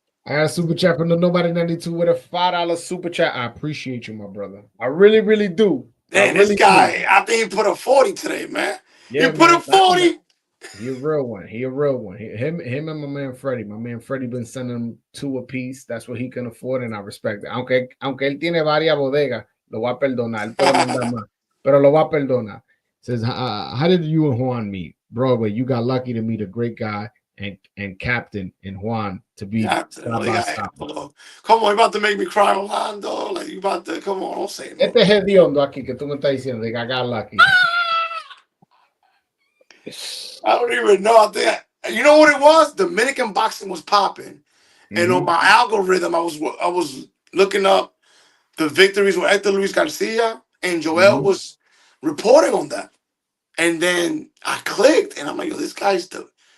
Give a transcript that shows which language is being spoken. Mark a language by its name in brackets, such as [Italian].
[English] I got a super chat from the Nobody 92 with a $5 super chat. I appreciate you, my brother. I really, really do. Man, this guy, I think he put a 40 today, man. Yeah, he put a 40. He a real one. Him and my man Freddie. My man Freddie been sending him 2 apiece. That's what he can afford, and I respect it. [Spanish] Aunque él tiene varias bodegas, lo va a perdonar. Él puede mandar más, pero lo va a perdonar. [English] Says, how did you and Juan meet? Broadway, you got lucky to meet a great guy and captain in Juan to be. Come on, you about to make me cry, Orlando. Like, you about to, come on, don't say it. [Spanish] Este es hediondo aquí que tú me estás diciendo que [English] I got lucky. I don't even know. I think you know what it was. Dominican boxing was popping, and on my algorithm, I was looking up the victories with Hector Luis Garcia, and Joel was reporting on that. And then I clicked, and I'm like, "Yo, this guy's the."